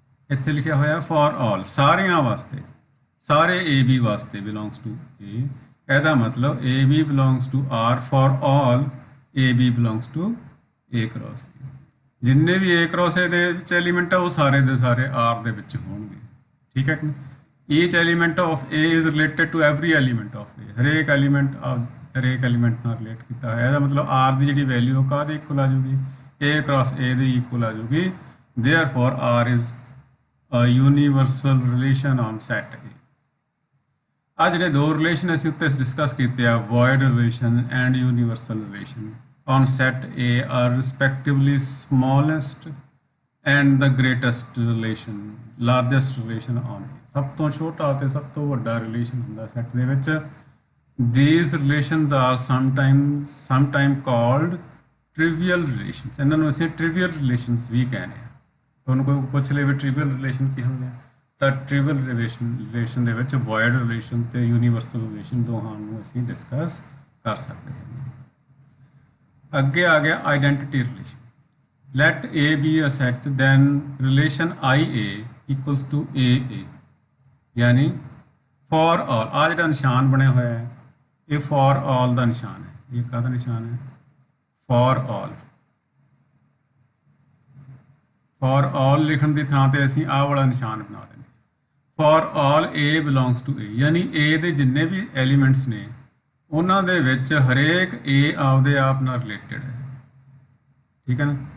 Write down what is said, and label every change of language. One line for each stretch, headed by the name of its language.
Punjabi: ਇੱਥੇ ਲਿਖਿਆ ਹੋਇਆ
English: for all,
Punjabi: ਸਾਰਿਆਂ ਵਾਸਤੇ, ਸਾਰੇ a b ਵਾਸਤੇ
English: belongs to a,
Punjabi: ਇਹਦਾ ਮਤਲਬ
English: a b belongs to r for all a b belongs to a cross a।
Punjabi: ਜਿੰਨੇ ਵੀ a cross a ਦੇ ਵਿੱਚ ਐਲੀਮੈਂਟ ਆ ਉਹ ਸਾਰੇ ਦੇ ਸਾਰੇ r ਦੇ ਵਿੱਚ ਹੋਣਗੇ, ਠੀਕ ਹੈ ਕਿ
English: each element of a is related to every element of a,
Punjabi: ਹਰੇਕ ਐਲੀਮੈਂਟ ਹਰੇਕ ਐਲੀਮੈਂਟ ਨਾਲ ਰਿਲੇਟ ਕੀਤਾ ਹੋਇਆ। ਇਹਦਾ ਮਤਲਬ r ਦੀ ਜਿਹੜੀ ਵੈਲਿਊ ਕਾਹਦੇ ਇਕੁਅਲ ਆ ਜੂਗੀ, a cross a ਦੇ ਇਕੁਅਲ ਆ ਜੂਗੀ।
English: therefore r is a universal relation on set a।
Punjabi: ਆ ਜਿਹੜੇ ਦੋ ਰਿਲੇਸ਼ਨ ਅਸੀਂ ਉੱਤੇ ਡਿਸਕਸ ਕੀਤੇ ਆ,
English: void relation and universal relation on set a are respectively smallest and the greatest relation, largest relation on a।
Punjabi: ਸਭ ਤੋਂ ਛੋਟਾ ਤੇ ਸਭ ਤੋਂ ਵੱਡਾ ਰਿਲੇਸ਼ਨ ਹੁੰਦਾ ਸੈੱਟ ਦੇ ਵਿੱਚ।
English: these relations are sometime called trivial relations।
Punjabi: ਇਹਨਾਂ ਨੂੰ ਅਸੀਂ trivial relations ਵੀ ਕਹਿੰਦੇ ਆ। ਤੁਹਾਨੂੰ ਕੋਈ ਪੁੱਛ ਲੇ ਵੀ trivial relation ਕੀ ਹੁੰਦੇ ਆ, ਤਾਂ trivial relation ਦੇ ਵਿੱਚ void relation ਤੇ universal relation ਦੋਹਾਂ ਨੂੰ ਅਸੀਂ ਡਿਸਕਸ ਕਰ ਸਕਦੇ ਹਾਂ। ਅੱਗੇ ਆ ਗਿਆ identity relation.
English: let a be a set then relation ia equals to aa, ਯਾਨੀ for all,
Punjabi: ਆ ਜਿਹੜਾ ਨਿਸ਼ਾਨ ਬਣਿਆ ਹੋਇਆ ਹੈ ਇਹ for all ਦਾ ਨਿਸ਼ਾਨ ਹੈ। ਇਹ ਕਾਹਦਾ ਨਿਸ਼ਾਨ ਹੈ, for all। for all ਲਿਖਣ ਦੀ ਥਾਂ ਤੇ ਅਸੀਂ ਆਹ ਵਾਲਾ ਨਿਸ਼ਾਨ ਬਣਾ ਦਿੰਦੇ
English: for all a belongs to a,
Punjabi: ਯਾਨੀ a ਦੇ ਜਿੰਨੇ ਵੀ ਐਲੀਮੈਂਟਸ ਨੇ ਉਹਨਾਂ ਦੇ ਵਿੱਚ ਹਰੇਕ a ਆਪਦੇ ਆਪ ਨਾਲ ਰਿਲੇਟਡ ਹੈ, ਠੀਕ ਹੈ ਨਾ।